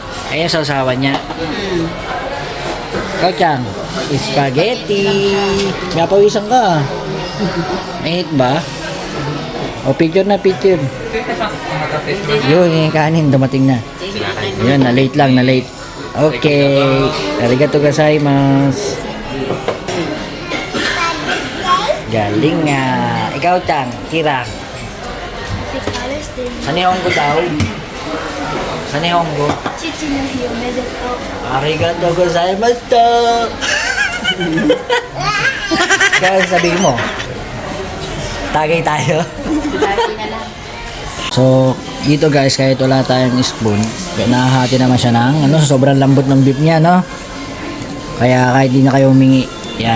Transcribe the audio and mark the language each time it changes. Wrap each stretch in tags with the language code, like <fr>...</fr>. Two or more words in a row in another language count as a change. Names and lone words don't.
<tl>Ayan sa usawa niya. Kachang, spaghetti. Napawisan ka. Mainit ba? O picture na picture. Yun, yung kanin dumating na. Yun, na late lang, na late. Okay.</tl> <ja>ありがとうございます.</ja> <tl>Galing nga. Ikaw, Chang, Kira. Sa Nihongo daw. Sa Nihongo.</tl> <ja>父の日おめでとう。ありがとうございます.</ja> <tl>Kaya sabihin mo. Tagay tayo. So, dito guys, kahit wala tayong spoon, nahahati naman siya ng sobrang lambot ng beef niya, no? Kaya kahit di na kayo humingi, yan.</tl>